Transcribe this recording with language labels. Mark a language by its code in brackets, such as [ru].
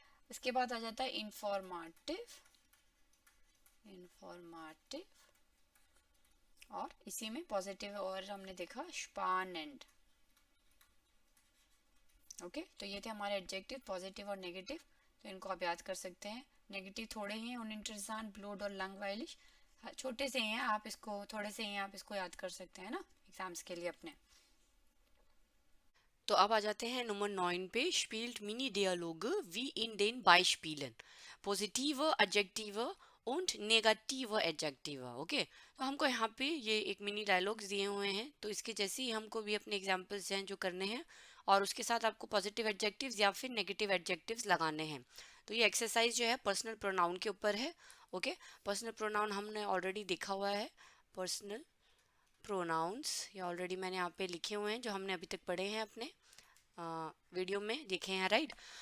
[hi] इसके बाद आ जाता है इंफॉर्मेटिव, इंफॉर्मेटिव, और इसी में पॉजिटिव और हमने देखा स्पानेंड, ओके। तो ये थे हमारे एडजेक्टिव पॉजिटिव और नेगेटिव, तो इनको आप याद कर सकते हैं। नेगेटिव थोड़े ही हैं, [de] uninteressant, [hi] ब्लूड और लैंग्वाइलिश छोटे से ही हैं, आप इसको थोड़े से ही हैं, आप इसको याद कर सकते हैं ना एग्जाम्स के लिए अपने। तो अब आ जाते हैं नंबर 9 पे, [de] spielt mini Dialoge wie in den Beispielen, positive Adjektive und negative Adjektive, ओके। [hi] तो हमको यहाँ पे ये एक मिनी डायलॉग्स दिए हुए हैं तो इसके जैसे ही हमको भी अपने एग्जाम्पल्स हैं जो करने हैं और उसके साथ आपको पॉजिटिव एडजेक्टिव्स या फिर नेगेटिव एडजेक्टिव्स लगाने हैं। तो ये एक्सरसाइज जो है पर्सनल प्रोनाउन के ऊपर है, ओके। पर्सनल प्रोनाउन हमने ऑलरेडी देखा हुआ है, पर्सनल प्रोनाउंस ये ऑलरेडी मैंने यहाँ पे लिखे हुए हैं जो हमने अभी तक पढ़े हैं अपने वीडियो में देखे हैं, राइट।